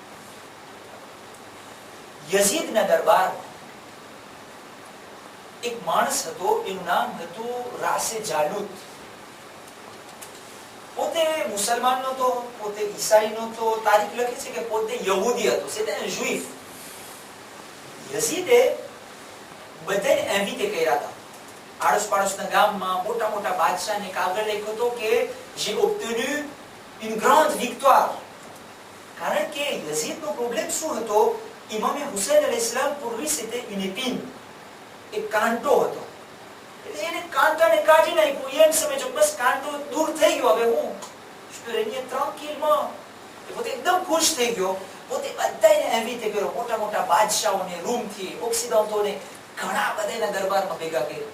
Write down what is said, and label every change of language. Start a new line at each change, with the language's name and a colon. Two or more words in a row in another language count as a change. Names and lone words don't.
Gujarati: યઝીદના દરબારમાં એક માણસ હતો, એનું નામ હતું રાસે જાલુત. પોતે મુસલમાન નહોતો, પોતે ઈસાઈ નહોતો. તારીખ લખે છે કે પોતે યહૂદી હતો,
French: c'était un juif.
Gujarati: યઝીદે બધાને ઇન્વિટે કર્યા હતા. આડોશ પાડોશના ગામમાં મોટા મોટા બાદશાહને કાગળ લખ્યો હતો કે
French: j'ai obtenu une grande victoire.
Gujarati: કારણ કે યઝીદનો પ્રોબ્લેમ શું હતો?
French: ઇમામે હુસૈન અલૈહિસ્સલામ pour lui c'était une épine.
Gujarati: એક કાંટો હતો. એટલે એને કાંટાને કાઢી નાખ્યો. એમ સમજો બસ કાંટો દૂર થઈ ગયો. હવે હું રેનિયર ટ્રાન્કિલમાં પોતે એકદમ ખુશ થઈ ગયો. પોતે બધાને ઇન્વિટે કર્યો. મોટા મોટા બાદશાહોને, રૂમથી, ઓક્સિડન્ટોને ઘણા બધાના દરબારમાં ભેગા કર્યા.